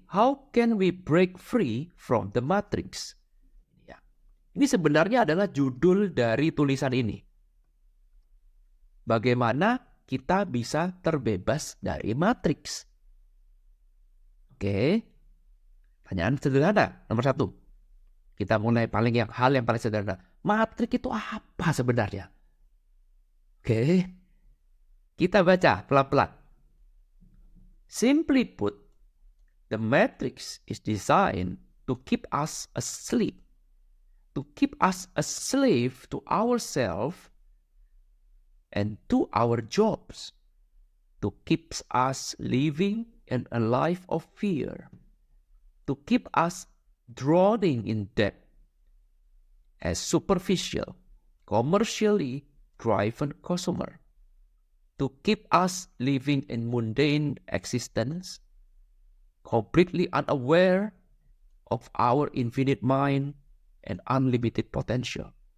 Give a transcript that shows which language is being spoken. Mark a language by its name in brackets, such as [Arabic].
[English] How can we break free from the matrix? [Indonesian] Ya, ini sebenarnya adalah judul dari tulisan ini. Bagaimana kita bisa terbebas dari matriks? Oke, pertanyaan sederhana nomor 1. Kita mulai hal yang paling sederhana. Matriks itu apa sebenarnya? Oke, kita baca pelan-pelan. [English] Simply put, the matrix is designed to keep us asleep, to keep us a slave to ourselves and to our jobs, to keep us living in a life of fear, to keep us drowning in debt as superficial, commercially driven consumer, to keep us living in mundane existence, completely unaware of our infinite mind and unlimited potential.